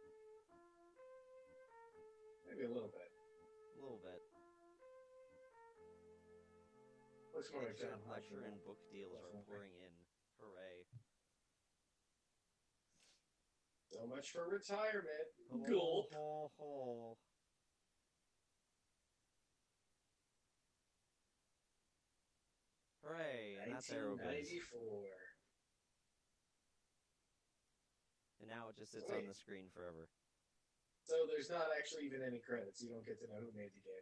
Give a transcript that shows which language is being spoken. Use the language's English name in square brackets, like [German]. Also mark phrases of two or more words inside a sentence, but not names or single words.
[English] Maybe a little bit. A little bit. Looks more like John Lecture Hodgman. and book deals are Definitely. pouring in. Hooray. So much for retirement. Ho, Gulp. ho, ho. Hooray, and that's Aerobiz. 1994. And now it just sits Wait. on the screen forever. So there's not actually even any credits. You don't get to know who made the game.